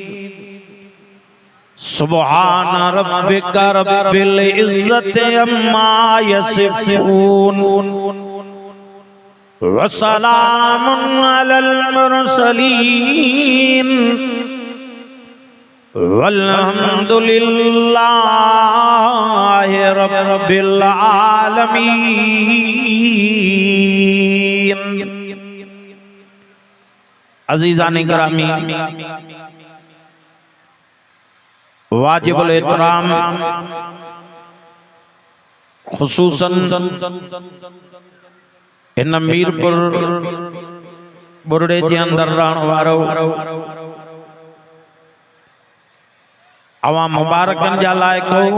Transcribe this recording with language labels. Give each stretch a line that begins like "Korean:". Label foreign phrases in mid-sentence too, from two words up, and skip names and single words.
Arabic: سبحان ربك رب العزة عما يصفون وسلام على المرسلين والحمد لله رب العالمين.
Sindhi: अज़ीज़ान गिरामी, वाजिबुल एहतराम खुसूसन इन मीरपुर बुरड़े जे अंदर रहण वारो अवां मुबारकन जा लायक